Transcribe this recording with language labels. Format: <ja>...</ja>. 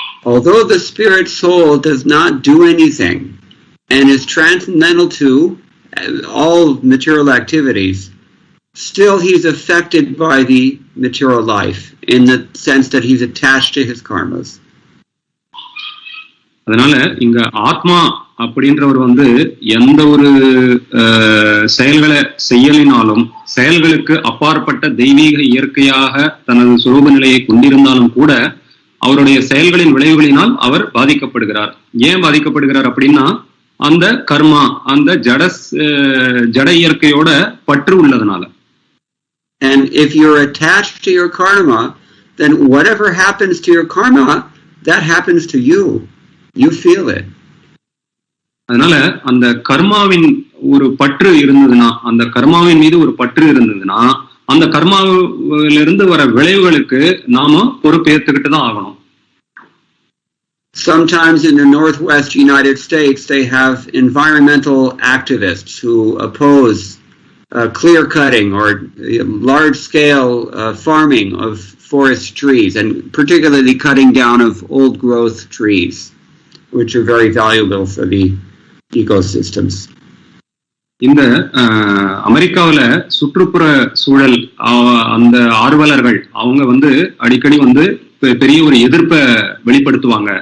<en>Although the spirit soul does not do anything and is transcendental to all material activities, still he's affected by the material life in the sense that he's attached to his karmas.</en> <ta>அதனால இங்க ஆத்மா அப்படின்றவர் எந்த ஒரு செயல்களை செய்யலினாலும் செயல்களுக்கு அப்பாற்பட்ட தெய்வீக இயற்கையாக தனது சுரூப நிலையை கொண்டிருந்தாலும் கூட அவருடைய செயல்களின் விளைவுகளினால் அவர் பாதிக்கப்படுகிறார். ஏன் பாதிக்கப்படுகிறார் அப்படின்னா அந்த கர்மா, அந்த ஜட இயற்கையோட பற்று உள்ளதுனால.</ta> <en>And if you're attached to your karma, then whatever happens to your karma, that happens to you. You feel it.</en> <ta>அதனால அந்த கர்மாவின் ஒரு பற்று இருந்ததுன்னா, அந்த கர்மாவின் மீது ஒரு பற்று இருந்ததுன்னா, அந்த கர்மாவிலிருந்து வர விளைவுகளுக்கு நாம பொறுப்பேற்றுக்கிட்டு தான் ஆகணும்.</ta> <en>Sometimes in the Northwest United States, they have environmental activists who oppose clear cutting or large scale farming of forest trees, and particularly cutting down of old growth trees, which are very valuable for the ecosystems.</en> <ta>இந்த அமெரிக்காவில் சுற்றுப்புற சூழல் அந்த ஆர்வலர்கள் அவங்க அடிக்கடி பெரிய ஒரு எதிர்ப்பை வெளிப்படுத்துவாங்க.</ta>